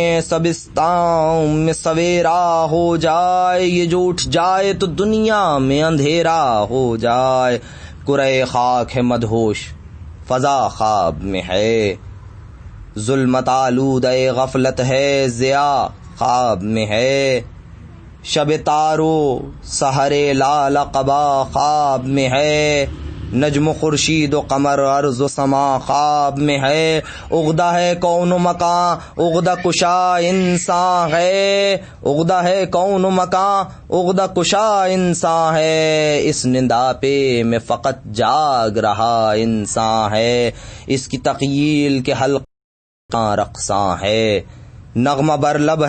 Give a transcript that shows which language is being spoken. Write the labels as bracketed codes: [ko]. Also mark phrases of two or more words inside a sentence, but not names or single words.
[ur] شبستان میں سویرا ہو جائے، یہ جو اٹھ جائے تو دنیا میں اندھیرا ہو جائے، کرے خاک ہے مدہوش فضا خواب میں ہے، ظلمت آلود غفلت ہے ضیاء خواب میں ہے، شب تارو سحر لال قبا خواب میں ہے، نجم و خورشید و قمر ارض و سما خواب میں ہے، عقدہ ہے کون و مکان عقدہ کشا انسان ہے، عقدہ ہے کون و مکان عقدہ کشا انسان ہے، اس ننداپے میں فقط جاگ رہا انسان ہے، اس کی تخیل کے حلقہ رقصاں ہے، نغمہ بر لب